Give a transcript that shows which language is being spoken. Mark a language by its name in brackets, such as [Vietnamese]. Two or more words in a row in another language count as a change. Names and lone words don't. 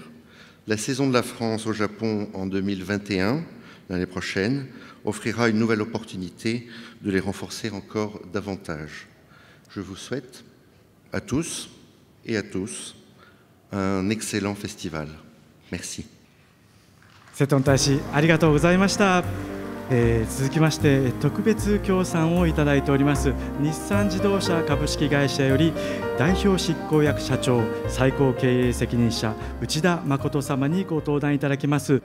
[French] La saison de la France au Japon en 2021, l'année prochaine, offrira une nouvelle opportunité de les renforcer encore davantage. Je vous souhaite à tous et à tous un excellent festival. Merci. [Japanese] 瀬戸大使ありがとうございました。続きまして特別協賛をいただいております日産自動車株式会社より代表執行役社長最高経営責任者内田誠様にご登壇いただきます。